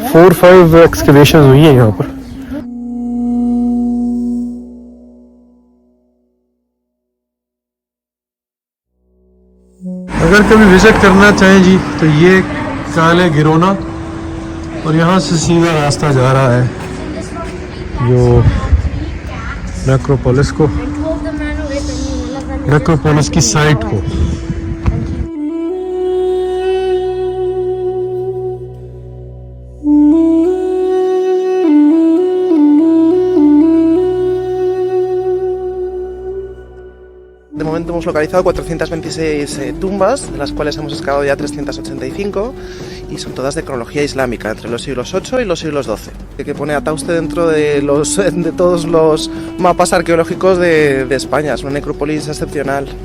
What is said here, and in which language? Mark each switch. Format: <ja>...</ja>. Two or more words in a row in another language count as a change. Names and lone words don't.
<ur>4-5 ایکسکیویشنز ہوئی ہیں یہاں پر. اگر کبھی وزٹ کرنا چاہیں جی تو یہ کالے گرونا، اور یہاں سے سیدھا راستہ جا رہا ہے جو نیکروپولس کو، نیکروپولس کی سائٹ کو.</ur> <es>De momento hemos localizado 426 tumbas, de las cuales hemos excavado ya 385, y son todas de cronología islámica, entre los siglos VIII y los siglos XII, que pone a Tauste dentro de todos los mapas arqueológicos de España. Es una necrópolis excepcional.</es>